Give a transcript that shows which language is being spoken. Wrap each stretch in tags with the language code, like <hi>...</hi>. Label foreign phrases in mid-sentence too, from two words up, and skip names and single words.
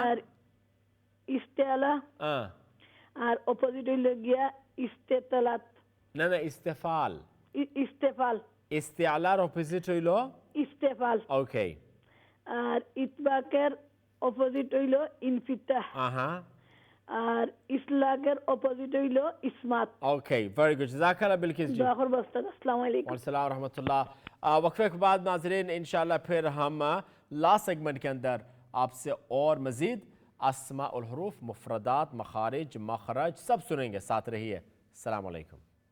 <bn>আর ইস্তেআলা আর অপোজিট হইল গিয়া ইস্তেতালাত না না ইস্তেফাল ইস্তেফাল ইস্তেআলার অপোজিট হইল ইস্তেফাল ওকে আর ইতবাকের অপোজিট হইল ইনফিতাহ আর ইসলাকের অপোজিট হইল ইসমাত</bn> <ur>اوکے</ur> <en>very good</en> <ar>جزاک اللہ</ar> <ur>بلقیس جی دعا کر بستہ</ur> <ar>السلام علیکم السلام ورحمۃ اللہ</ar> <ur>وقفے کے بعد ناظرین انشاءاللہ پھر ہم</ur> <en>last segment</en> <ur>کے اندر آپ سے اور مزید</ur> <ar>اسماء الحروف</ar> <ur>مفردات مخارج مخرج سب سنیں گے ساتھ رہیے</ur> <ar>السلام علیکم</ar>